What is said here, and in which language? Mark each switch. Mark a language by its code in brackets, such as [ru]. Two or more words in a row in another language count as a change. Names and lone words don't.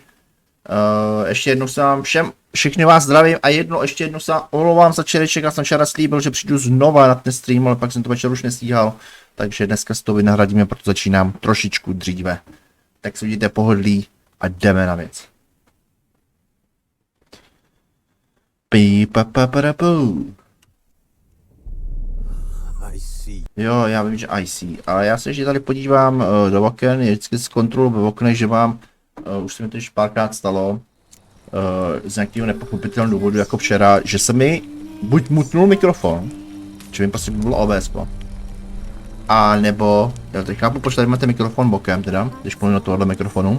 [cs] Ještě jednou se vám všechny vás zdravím a ještě jednou se omlouvám za včerejšek, já jsem včera slíbil, že přijdu znova na ten stream, ale pak jsem to večer už nestíhal, takže dneska si to vynahradíme, proto začínám trošičku dříve. Tak se vidíte pohodlí a jdeme na věc. Pí, pa, pa, pa, pu. Jo, já vím, že [en] I see. [cs] Ale já se ještě tady podívám do oken, je vždycky zkontroluji v oknech, že mám, už se mi to již párkrát stalo, z nějakého nepochopitelného důvodu, jako včera, že se mi buď mutnul mikrofon, že mi prostě bylo OBS, a nebo, já teď chápu, proč tady máte mikrofon bokem teda, když mluvím do tohohle mikrofonu.